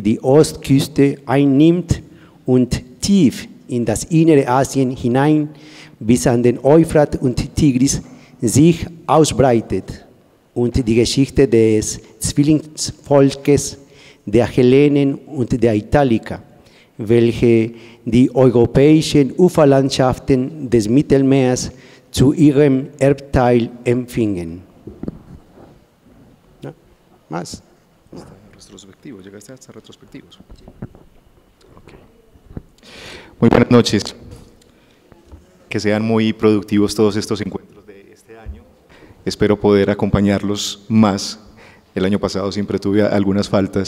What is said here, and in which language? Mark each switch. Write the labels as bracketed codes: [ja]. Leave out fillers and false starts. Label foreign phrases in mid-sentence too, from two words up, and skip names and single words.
[de] die Ostküste einnimmt und tief in das innere Asien hinein bis an den Euphrat und Tigris sich ausbreitet, und die Geschichte des Zwillingsvolkes der Hellenen und der Italiker, welche die europäischen Uferlandschaften des Mittelmeers zu ihrem Erbteil empfingen. [es] ¿No? ¿Más? Retrospectivos, llegaste hasta retrospectivos. Okay. Muy buenas noches. Que sean muy productivos todos estos encuentros de este año. Espero poder acompañarlos más. El año pasado siempre tuve algunas faltas.